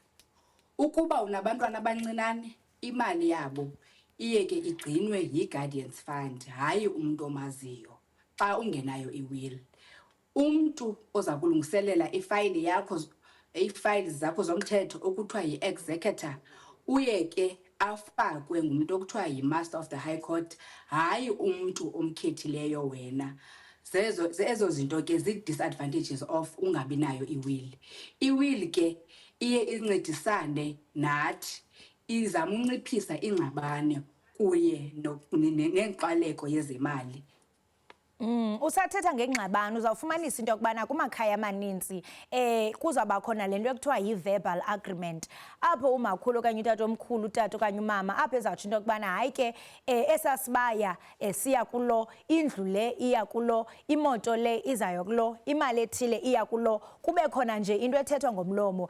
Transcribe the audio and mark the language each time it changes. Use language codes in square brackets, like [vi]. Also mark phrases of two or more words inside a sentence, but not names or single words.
[xh] Ukuba unabantwana abancinane, imali yabo iye ke igcinwe yi-guardians fund, hayi umntu omaziyo xa ungenayo i-will. Umntu oza kulungiselela iifayili zakho zomthetho okuthiwa yi-executor uye ke afakwe ngumntu okuthiwa yi-Master of the High Court, hayi umntu omkhethileyo wena. Zezo zinto ke zii-disadvantages of ungabi nayo i-will. I-will ke iye incedisane nathi, izama unciphisa ingxabano kuye neenkxwaleko yezemali. Usathetha ngengxabano uzawufumanisa into yokubana kumakhaya amaninzi kuzawuba khona le nto ekuthiwa yi- [en] verbal agreement [xh] apho umakhulu okanye utatomkhulu, utata okanye umama apho ezawutsho into yokubana hayi ke esasibaya siya kulo, indlu le iya kulo, imoto le izayo kulo, imali ethile iya kulo, kube khona nje into ethethwa ngomlomo.